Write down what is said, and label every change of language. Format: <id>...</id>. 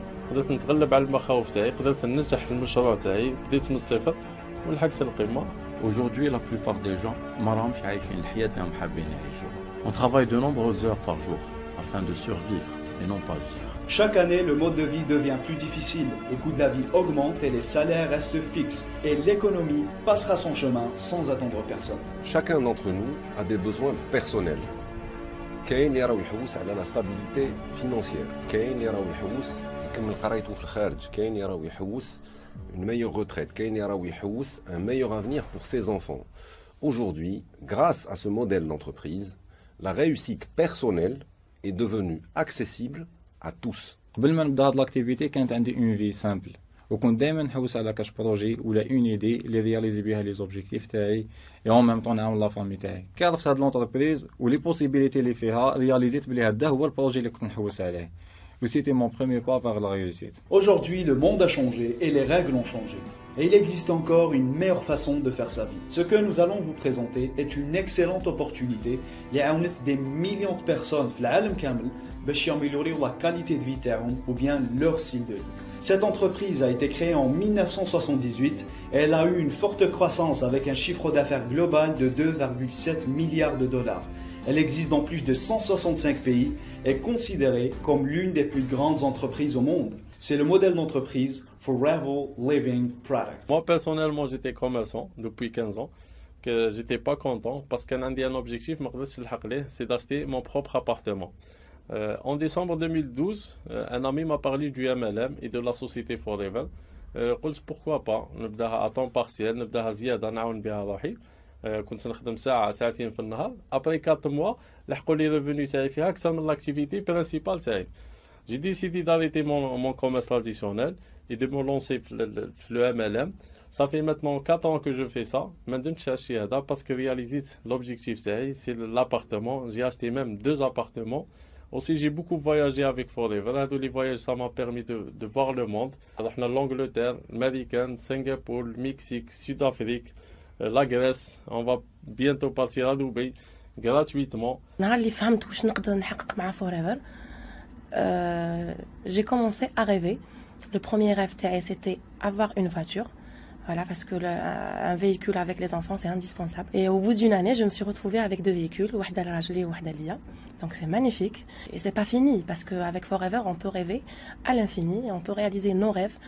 <ar>قدرت نتغلب على المخاوف تاعي، قدرت ننجح في المشروع تاعي، بديت من الصفر ولحقت القمة.</ar> <fr>Aujourd'hui, la plupart des gens</fr> <ar>ما راهمش عايشين الحياة اللي راهم حابين يعيشوها.</ar> <fr>On travaille de nombreuses heures par jour afin de survivre et non pas vivre. Chaque année, le mode de vie devient plus difficile, le coût de la vie augmente et les salaires restent fixes. Et l'économie passera son chemin sans attendre personne. Chacun d'entre nous a des besoins personnels.</fr> <ar>كاين اللي راه يحوس على لا ستابيليتي فينانسيير، كاين اللي راه يحوس يكمل قرايته في الخارج، كاين اللي راه يحوس</ar> <fr>une meilleure retraite,</fr> <ar>كاين اللي راه يحوس</ar> <fr>un meilleur avenir pour ses enfants. Aujourd'hui, grâce à ce modèle d'entreprise, la réussite personnelle est devenue accessible à tous.</fr> <ar>قبل ما نبدا هاد لاكتيفيتي كانت عندي اون في سامبل وكنت دائما نحوس على كاش بروجي ولا اون ايدي اللي رياليزي بها لي زوبجيكتيف تاعي اي اون ميم طون نعاون لا فامي تاعي. كي عرفت هاد لونتربريز ولي بوسيبيليتي اللي فيها رياليزيت بلي هذا هو البروجي اللي كنت نحوس عليه.</ar> <fr>C'était mon premier pas vers la réussite. Aujourd'hui, le monde a changé et les règles ont changé. Et il existe encore une meilleure façon de faire sa vie. Ce que nous allons vous présenter est une excellente opportunité qui a des millions de personnes dans le monde pour améliorer la qualité de vie ou bien leur style de vie. Cette entreprise a été créée en 1978 et elle a eu une forte croissance avec un chiffre d'affaires global de 2,7 milliards de dollars. Elle existe dans plus de 165 pays et est considérée comme l'une des plus grandes entreprises au monde. C'est le modèle d'entreprise Forever Living Product. Moi, personnellement, j'étais commerçant depuis 15 ans. Que j'étais pas content parce qu'un objectif, c'est d'acheter mon propre appartement. En décembre 2012, un ami m'a parlé du MLM et de la société Forever.</fr> <ar>قلت</ar> <fr>pourquoi pas</fr> <ar>نبداها</ar> <fr>à temps partiel</fr> <ar>نبداها زيادة نعاون بها روحي. كنت نخدم ساعة ساعتين في النهار.</ar> <fr>Après 4 mois,</fr> <ar>لحقوا لي revenus تاعي فيها أكثر من</ar> <fr>l'activité principale</fr> <ar>تاعي.</ar> <fr>J'ai décidé d'arrêter mon commerce traditionnel et de me lancer le MLM. Ça fait maintenant 4 ans que je fais ça.</fr> <ar>ما ندمتش على الشيء هذا</ar> <fr>parce que réalisé l'objectif تاعي c'est l'appartement. J'ai acheté même 2 appartements. Aussi, j'ai beaucoup voyagé avec Forever. Les voyages, ça m'a permis de voir le monde. Alors, on a l'Angleterre, l'Amérique, Singapour, le Mexique, Sud-Afrique, la Grèce. On va bientôt partir à Dubaï gratuitement.</fr> <ar>نهار اللي فهمت واش نقدر نحقق مع Forever,</ar> <fr>j'ai commencé à rêver. Le premier rêve تاعي c'était avoir une voiture. Voilà, parce que un véhicule avec les enfants, c'est indispensable. Et au bout d'une année, je me suis retrouvée avec 2 véhicules,</fr> <ar>وحدة لراجلي وحدة ليا.</ar> <fr>Donc c'est magnifique. Et c'est pas fini, parce qu'avec Forever, on peut rêver à l'infini, et on peut réaliser nos rêves.</fr>